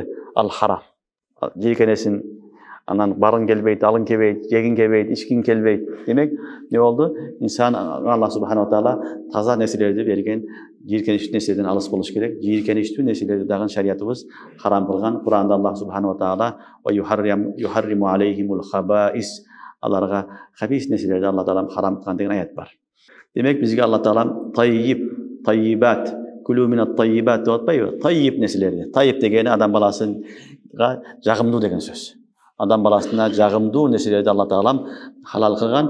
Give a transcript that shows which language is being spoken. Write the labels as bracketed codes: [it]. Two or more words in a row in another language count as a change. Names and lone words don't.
[ky] Ал харам. Жийиркенесин, анан барың келбейт, алың келбейт, жегиң келбейт, ичкиң келбейт. Демек, не болду? Инсан [ar] الله سبحانه وتعالى [ky] таза нерселерди берген, жийиркеничтүү нерседен алыс болуш керек. Жийиркеничтүү нерселерди дагы шариятыбыз харам кылган. Кур'анда [ar] الله سبحانه وتعالى "ويحرم عليهم الخبائث", [ky] аларга хабис нерселерди Аллах таала харам кылган деген аят бар. Демек, бизге Аллах таала таййибат, [ar] كلوا من الطيبات [ky] деп атпайбы? Таййиб нерселерди. Таййиб дегени адам баласына жагымдуу деген сөз. Адам баласына жагымдуу нерселерди Аллах таалам халал кылган.